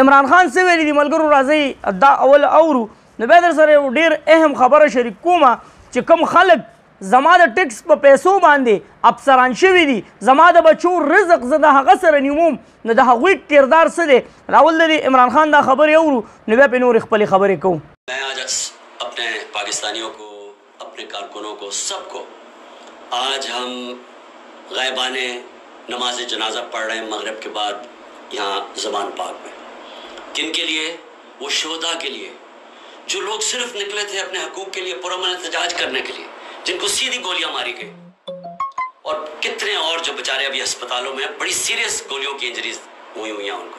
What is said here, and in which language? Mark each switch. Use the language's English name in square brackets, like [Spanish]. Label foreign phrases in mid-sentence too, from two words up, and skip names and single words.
[Pashto] عمران خان څه ویلي دي ملګرو راځئ دا اول اورو نو بیا در سره یو ډېر اهم خبره شریک کومه چې کوم خلک زما د ټیکس په پیسو باندې افسران شوي دي، زما د بچو رزق زه د هغه سره نیوم، نو د هغوی کردار څه دی؟ راول د عمران خان دا خبرې اورو نو بیا پرې نورې خپلې خبرې کوو. [Urdu] میں آج اپنے پاکستانیوں کو، اپنے کارکنوں کو، سب کو آج ہم غائبانِ نماز جنازہ پڑھ رہے ہیں مغرب کے بعد یہاں زمان پاک میں. کن کے لیے؟ وہ شہداء کے لیے جو لوگ صرف نکلے تھے اپنے حقوق کے لیے پرامن احتجاج کرنے کے لیے، جن کو سیدھی گولیاں ماری گئی، اور کتنے اور جو بیچارے ابھی ہسپتالوں میں بڑی سیریس گولیوں کی انجریز ہوئی ہیں ان کو.